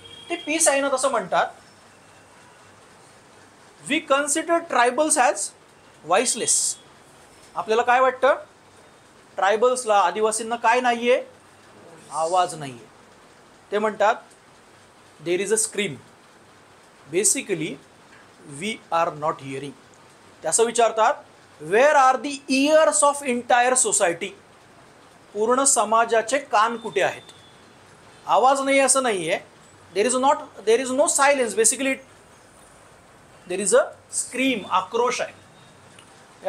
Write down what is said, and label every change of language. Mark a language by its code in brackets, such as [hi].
[mr] ते पी साईनाथ असं म्हणतात, [en] We consider tribals as voiceless. [mr] आपल्याला काय वाटतं? ट्रायबल्सला, आदिवासींना काय नाहीये? आवाज नाहीये. ते म्हणतात [en] There is a scream. Basically we are not hearing. [mr] ते असं विचारतात, [en] Where are the ears of entire society. [mr] पूर्ण समाजाचे कान कुठे आहेत? आवाज नाही असं नाही आहे. [en] there is no silence, basically there is a scream, [mr] आक्रोश आहे.